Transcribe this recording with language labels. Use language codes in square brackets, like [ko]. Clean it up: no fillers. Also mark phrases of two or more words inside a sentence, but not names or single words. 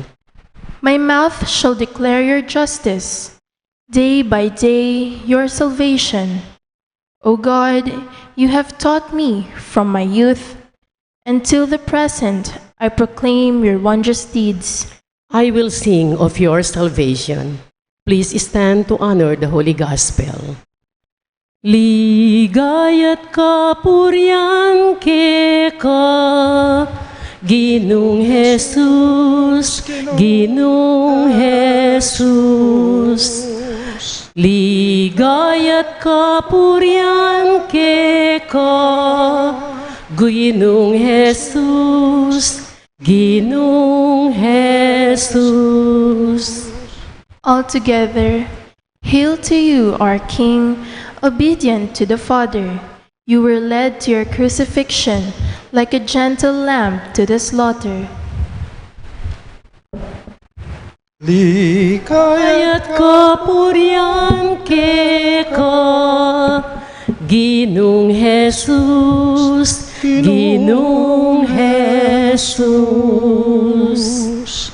[en] My mouth shall declare your justice, day by day your salvation. O God, you have taught me from my youth. Until the present, I proclaim your wondrous deeds. I will sing of your salvation. Please stand to honor the Holy Gospel. [pam] Ligaya't kapurian ka, Ginong Jesus, Ginong Jesus. Ligaya't kapurian ka, Ginoong Jesus, Ginoong Jesus. [en] Altogether, hail to you, our King, obedient to the Father. You were led to your crucifixion like a gentle lamb to the slaughter. [pam] Kaya't kapurian ka, Ginoong Jesus, Ginoong Jesus.